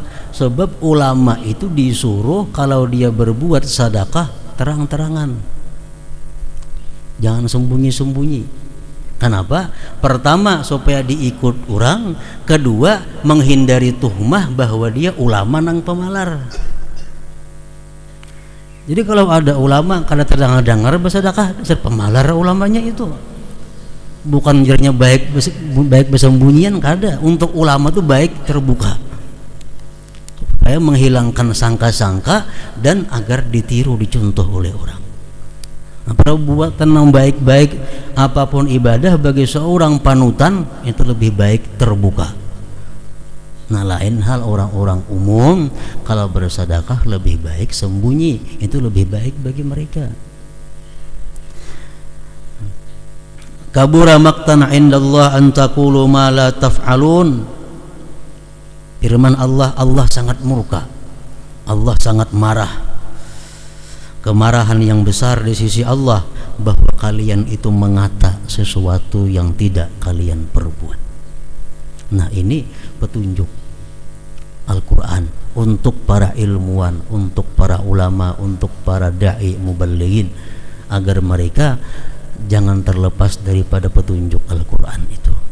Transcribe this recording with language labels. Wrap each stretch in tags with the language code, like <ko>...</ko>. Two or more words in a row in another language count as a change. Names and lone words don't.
<id>Sebab ulama itu disuruh kalau dia berbuat sedekah terang-terangan, jangan sembunyi-sembunyi. Kenapa? Pertama supaya diikut orang, kedua menghindari tuhmah bahwa dia ulama nang pemalar.</id> <bjn>Jadi kalau ada ulama kada terdengar bersedekah, dasar pemalar ulamanya itu. Bukan jarnya baik bersembunyian, kada.</bjn> <id>Untuk ulama itu baik terbuka, supaya menghilangkan sangka-sangka dan agar ditiru dicontoh oleh orang. Nah, perbuatan yang baik-baik apapun ibadah bagi seorang panutan itu lebih baik terbuka. Nah lain hal orang-orang umum kalau bersedekah lebih baik sembunyi, itu lebih baik bagi mereka.</id> <ar>Kabura maqtan 'indallah an taqulu ma la taf'alun.</ar> <id>Firman Allah, Allah sangat murka, Allah sangat marah. Kemarahan yang besar di sisi Allah bahwa kalian itu mengata sesuatu yang tidak kalian perbuat. Nah ini petunjuk Al-Quran untuk para ilmuwan, untuk para ulama, untuk para</id> <ar>da'i muballighin,</ar> <id>agar mereka jangan terlepas daripada petunjuk Al-Quran itu.</id>